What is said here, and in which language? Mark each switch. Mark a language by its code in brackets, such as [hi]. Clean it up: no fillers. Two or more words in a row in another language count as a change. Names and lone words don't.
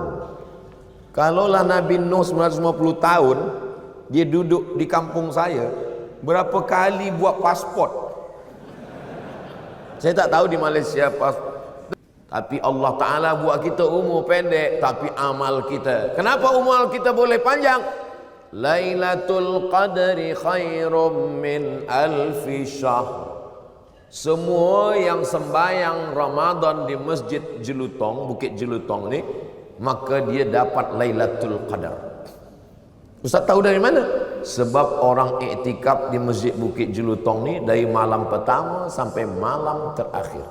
[ms] Kalaulah Nabi Nuh 950 tahun, dia duduk di kampung saya, berapa kali buat pasport? Saya tak tahu di Malaysia pasport. Tapi Allah Ta'ala buat kita umur pendek, tapi amal kita. Kenapa umur kita boleh panjang? [ar] ليلة القدر خير من ألف شهر. [ms] Semua yang sembahyang Ramadan di Masjid Jelutong, Bukit Jelutong ni, maka dia dapat Lailatul Qadar. Ustaz tahu dari mana? Sebab orang iktikaf di Masjid Bukit Jelutong ni dari malam pertama sampai malam terakhir.